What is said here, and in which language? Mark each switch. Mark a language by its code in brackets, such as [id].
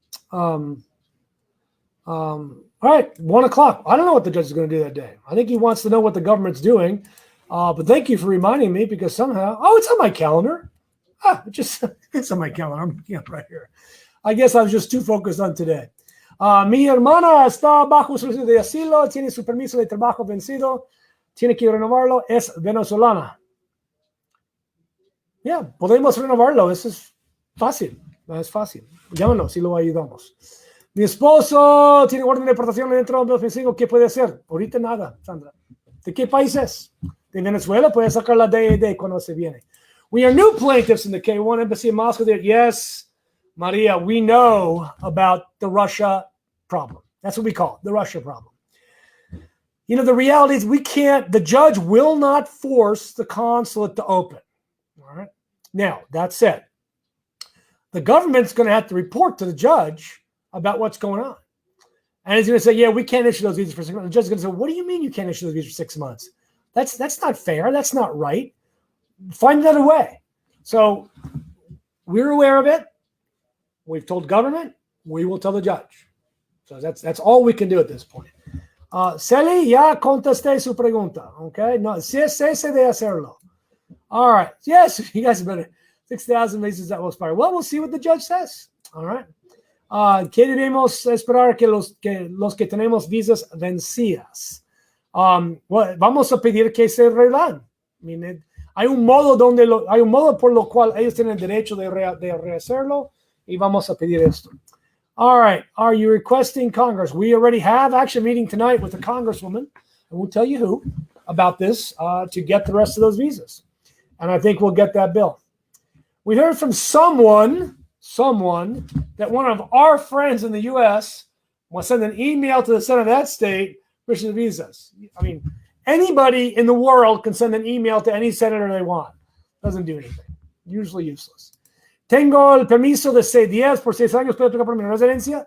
[en] All right, 1 o'clock. I don't know what the judge is going to do that day. I think he wants to know what the government's doing. But thank you for reminding me because somehow, it's on my calendar. It's on my calendar. I'm looking up right here. I guess I was just too focused on today. [es] Mi hermana está bajo solicitud de asilo, tiene su permiso de trabajo vencido, tiene que renovarlo, es venezolana. Podemos renovarlo, eso es fácil, es fácil. Llámanos si lo ayudamos. Mi esposo tiene orden de deportación dentro de 2005, ¿qué puede hacer? Ahorita nada, Sandra. ¿De qué país es? De Venezuela, puede sacar la DED cuando se viene. [en] We are new plaintiffs in the K1 embassy in Moscow. Yes, Maria, we know about the Russia problem. That's what we call it, the Russia problem. You know, the reality is the judge will not force the consulate to open. All right. Now, that said, the government's going to have to report to the judge about what's going on. And he's going to say, we can't issue those visas for 6 months. The judge is going to say, what do you mean you can't issue those visas for 6 months? That's not fair. That's not right. Find another way. So we're aware of it. We've told government. We will tell the judge. So that's all we can do at this point. [es] Celi, ya contesté su pregunta. [en] Okay? [es] No, cese de hacerlo. [en] All right. Yes, you guys have been 6,000 visas that will expire. Well, we'll see what the judge says. All right. [es] ¿Qué debemos esperar que los que tenemos visas vencidas? Vamos a pedir que se arreglen. Hay un modo por lo cual ellos tienen derecho de rehacerlo y vamos a pedir esto. [en] All right. Are you requesting Congress? We already have actually a meeting tonight with the Congresswoman, and we'll tell you who, about this to get the rest of those visas. And I think we'll get that bill. We heard from someone that one of our friends in the U.S. will send an email to the Senate of that state for the visas. I mean, anybody in the world can send an email to any senator they want. Doesn't do anything. Usually useless. [es] ¿Tengo el permiso de C10 por 6 años? ¿Puedo aplicar por mi residencia?